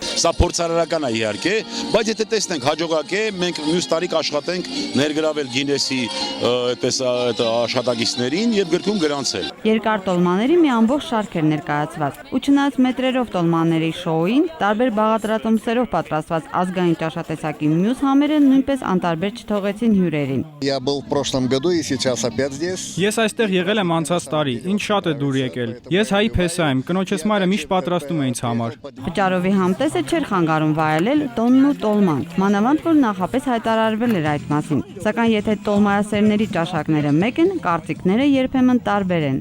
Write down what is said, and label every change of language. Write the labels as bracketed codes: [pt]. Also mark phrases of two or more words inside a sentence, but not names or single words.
[hy] Սա փորձարարական է իհարկե, բայց եթե տեսնենք հաջողակ է, մենք մյուս տարի կաշխատենք ներգրավել Գինեսի այդպես աշխատակիցներին եւ գրքում գրանցել։ Երկար տոլմաների մի ամբողջ շարք էր ներկայացված, ու չնայած մետրերով տոլմաների շոուին, տարբեր բաղադրատոմսերով պատրաստված ազգային ճաշատեսակի մյուս համերը նույնպես անտարբեր չթողեցին հյուրերին։ [ru] Я был в прошлом году и сейчас опять здесь. [hy] Ես այստեղ եղել եմ անցած տարի, ինձ շատ է դուր եկել։ Ես հայի փեսա եմ, կնոջս մայրը միշտ պատրաստում է ինձ համար։ Վճարովի համտեսը չէր խանգարում վայելել տոնն ու տոլման, մանավանդ որ նախապես հայտարարվել էր այդ մասին։ Սակայն եթե տոլմայասերների ճաշակները մեկ են, կարծիքները երբեմն տարբեր են։